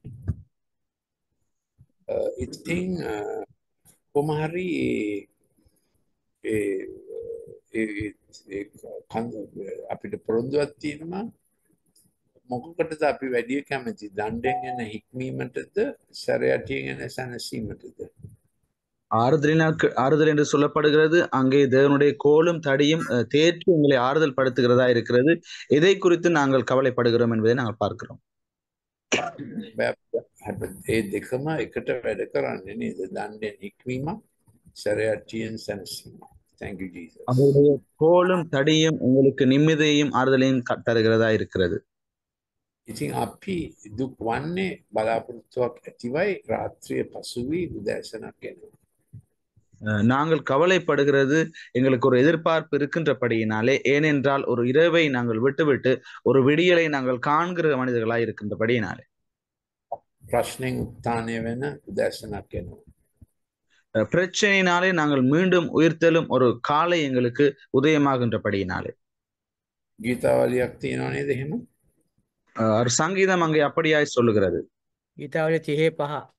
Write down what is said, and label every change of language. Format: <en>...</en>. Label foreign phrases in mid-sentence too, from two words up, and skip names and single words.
<si>ඉතින් කොහොම හරි අපිට පොරොන්දුවක් තියෙනවා මොකකටද අපි වැඩි කැමති දණ්ඩෙන් එන හික්මීමටද සැරයටියෙන් එන සැනසීමටද?</si> <ta>ஆறுதல் என்று சொல்லப்படுகிறது. அங்கே தேவனுடைய கோலும் தடியும் தேற்றி உங்களை ஆறுதல் படுத்துகிறதா இருக்கிறது. எதை குறித்து நாங்கள் கவலைப்படுகிறோம் என்பதை நாங்கள் பார்க்கிறோம்.</ta> <si>ඒ දෙකම එකට වැඩ කරන්නේ නේද? දණ්ඩෙන් හික්මීම, සැරයටියෙන් සැනසීම.</si> <en>Thank you Jesus.</en> <ta>அவருடைய கோலும் தடியும் உங்களுக்கு நிம்மதியையும் ஆறுதலையும் தருகிறதா இருக்கிறது.</ta> <si>ඉතින් අපි දුක් වන්නේ බලාපොරොත්තුවක් ඇතිවයි රාත්‍රියේ පසුවී උදෑසනක් එනවා.</si> <ta>நாங்கள் கவலைப்படுகிறது எங்களுக்கு ஒரு எதிர்பார்ப்பு இருக்கின்றபடியினாலே, ஏனென்றால் ஒரு இரவை நாங்கள் விட்டுவிட்டு ஒரு விடியலை நாங்கள் காண்கிற மனிதர்களாய் இருக்கின்றபடியினாலே.</ta> <si>ප්‍රශ්නෙන් උත්ථානය වෙන උදෑසනක් එනවා.</si> <ta>பிரச்சனையினாலே நாங்கள் மீண்டும் உயிர்த்தெழும் ஒரு காலை எங்களுக்கு உதயமாகின்றபடியினாலே.</ta> <si>ගීතාවලියක් තියෙනවා නේද එහෙම?</si> <ta>ஒரு சங்கீதம் அங்கே அப்படியாய் சொல்லுகிறது.</ta> <si>ගීතාවලිය 35.</si>